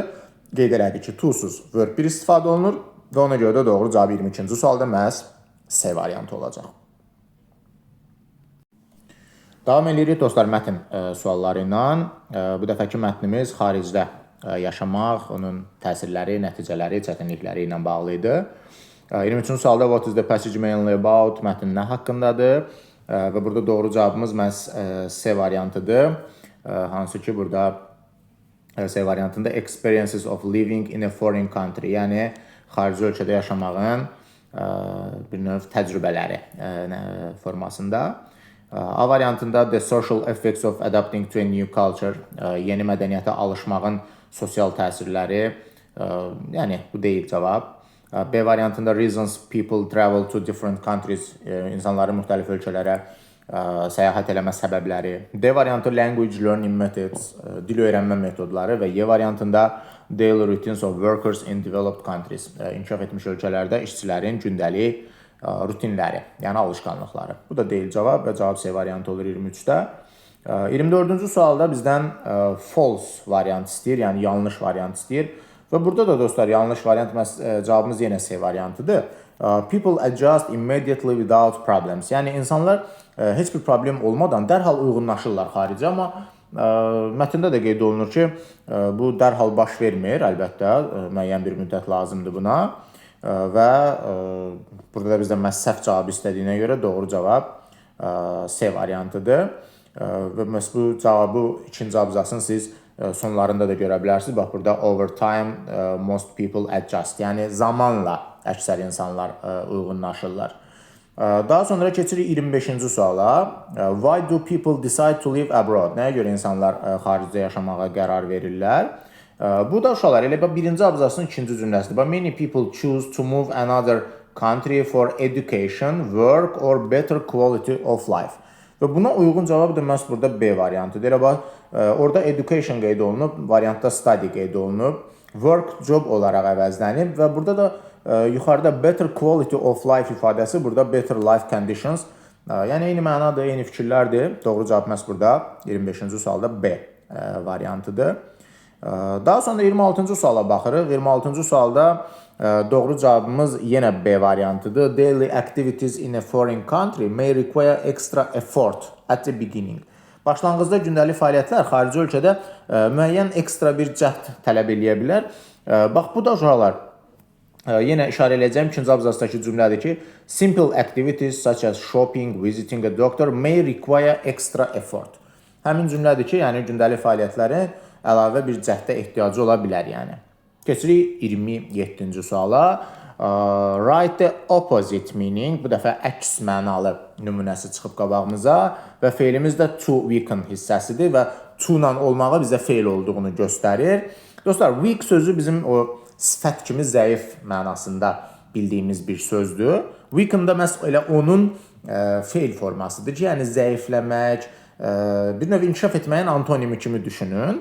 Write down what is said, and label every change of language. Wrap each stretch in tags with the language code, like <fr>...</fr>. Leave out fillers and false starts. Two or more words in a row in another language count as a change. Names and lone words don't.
<az>Qeyd elədik ki, to-suz verb 1 istifadə olunur və ona görə də doğru cavab 22-ci sualda məhz C variantı olacaq. Davam edirik dostlar mətn sualları ilə. Bu dəfəki mətnimiz xaricdə yaşamaq, onun təsirləri, nəticələri, çətinlikləri ilə bağlı idi. 23-cü sualda</az> <en>what is the passage mainly about</en> <az>mətn nə haqqındadır və burada doğru cavabımız məhz C variantıdır. Hansı ki, burada C variantında</az> <en>experiences of living in a foreign country,</en> <az>yəni xarici ölkədə yaşamağın bir növ təcrübələri formasında. A variantında</az> <en>the social effects of adapting to a new culture,</en> <az>yeni mədəniyyətə alışmağın sosial təsirləri, yəni bu deyil cavab. B variantında</az> <en>reasons people travel to different countries,</en> <az>insanların müxtəlif ölkələrə səyahət eləmə səbəbləri. D variantı</az> <en>language learning methods,</en> <az>dil öyrənmə metodları və Y variantında</az> <en>daily routines of workers in developed countries,</en> <az>inkişaf etmiş ölkələrdə işçilərin gündəlik rutinləri, yəni alışqanlıqları. Bu da deyil cavab və cavab C variantı olur 23-də. 24-cü sualda bizdən false variant istəyir, yəni yanlış variant istəyir. Və burada da dostlar yanlış variant cavabımız yenə C variantıdır.</az> <en>People adjust immediately without problems.</en> <az>Yəni insanlar heç bir problem olmadan dərhal uyğunlaşırlar xarici, amma mətndə də qeyd olunur ki, bu dərhal baş vermir, əlbəttə, müəyyən bir müddət lazımdır buna. Və burada da bizdən məhz səhv cavabı istədiyinə görə doğru cavab C variantıdır. Və məhz bu cavabı ikinci abzasını siz sonlarında da görə bilərsiniz. Bax, burada</az> <en>over time most people adjust.</en> <az>Yəni zamanla əksər insanlar uyğunlaşırlar. Daha sonra keçirik 25-ci suala.</az> <en>Why do people decide to live abroad?</en> <az>Nəyə görə insanlar xaricdə yaşamağa qərar verirlər? Bu da uşaqlar elə birinci abzasının ikinci cümləsidir.</az> <en>Many people choose to move another country for education, work or better quality of life.</en> <az>Və buna uyğun cavab da məhz burada B variantıdır. Elə bax, orada education qeyd olunub, variantda study qeyd olunub, work job olaraq əvəzlənib və burada da yuxarıda</az> <en>better quality of life</en> <az>ifadəsi, burada</az> <en>better life conditions.</en> <az>Yəni eyni mənadır, eyni fikirlərdir. Doğru cavab məhz burada 25-ci sualda B variantıdır. Daha sonra 26-cı suala baxırıq. 26-cı sualda doğru cavabımız yenə B variantıdır.</az> <en>Daily activities in a foreign country may require extra effort at the beginning.</en> <az>Başlanğıcda gündəlik fəaliyyətlər xarici ölkədə müəyyən ekstra bir cəhd tələb eləyə bilər. Bax, bu da uşaqlar Yenə işarə edəcəm 2-ci abzatsdakı cümlədir ki,</az> <en>simple activities such as shopping, visiting a doctor may require extra effort.</en> <az>Həmin cümlədir ki, yəni gündəlik fəaliyyətlərin əlavə bir cəhdə ehtiyacı ola bilər, yəni. Keçirik 27-ci suala.</az> <en>Write the opposite meaning.</en> <az>Bu dəfə əks mənalı nümunəsi çıxıb qabağımıza və feilimiz də</az> <en>to weaken</en> <az>hissəsidir və to ilə olmağı bizə feil olduğunu göstərir. Dostlar, weak sözü bizim o sifət kimi zəif mənasında bildiyimiz bir sözdür. Weaken da məhz elə onun feil formasıdır ki, yəni zəifləmək, bir növ inkişaf etməyin antonimi kimi düşünün.</az>